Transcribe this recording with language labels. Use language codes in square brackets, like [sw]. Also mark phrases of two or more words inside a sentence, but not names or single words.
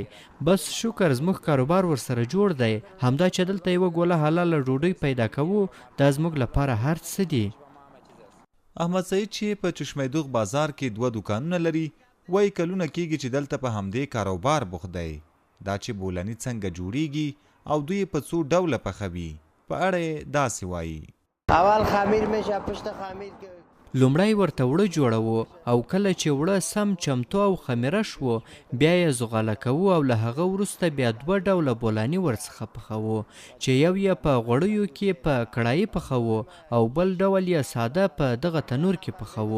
[ps] بس شکر زموږ کاروبار ورسره جوړ دی. همدا چې دلته یوه ګوله حلاله ډوډۍ پیدا کوو دا زموږ لپاره هر څه دي. احمد سعید چې په چشمېدوغ بازار کې 2 دوکانونه لري وایي کلونه کېږي چې دلته په همدې کاروبار بوخت دی. دا چې بولاني څنګه جوړیږي او دوی په څو ډوله پخوي په اړه یې داسې وایي. [fa] اول خمیر میشه، پشت خمیر که [ps] لومړی ورته وړه جوړوو او کله چې وړه سم چمتو او خمیره شو بیا یې زغاله کوو او له هغه وروسته بیا 2 ډوله بولاني ورڅخه پخوو چې یو یې په غوړیو کې په کړایي پخوو او بل ډول یې ساده په دغه تنور کې پخوو.